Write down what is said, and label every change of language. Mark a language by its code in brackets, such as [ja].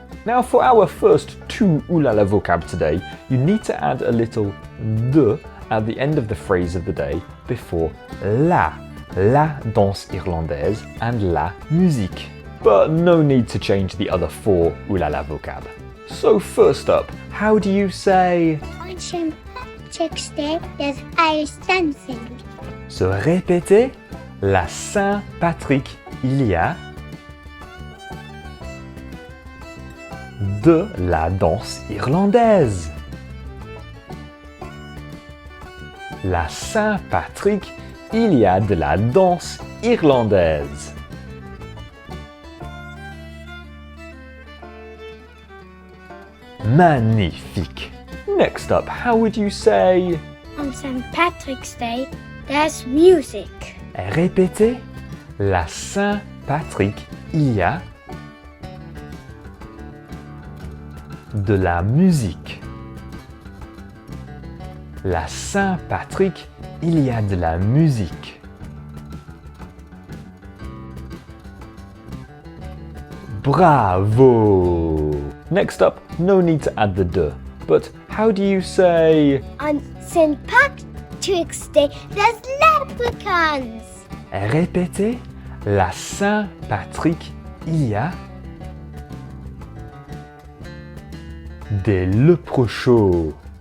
[en] Now for our first two oulala vocab today, you need to add a little de at the end of the phrase of the day before [fr] la danse irlandaise [en] and [fr] la musique. [en] But no need to change the other four oulala vocab. So first up, how do you say On St. Patrick's Day, there's Irish dancing. [fr] So répétez, la Saint-Patrick il y a de la danse irlandaise. La Saint-Patrick, il y a de la danse irlandaise. Magnifique. [en] Next up, how would you say On St. Patrick's Day, there's music. [fr] Répétez, la Saint-Patrick, il y a de la musique. La Saint-Patrick, il y a de la musique. Bravo! [en] Next up, no need to add the de, but how do you say On St. Patrick's Day, there's leprechauns. [fr] Répétez, la Saint-Patrick, il y a des lépreux chauds.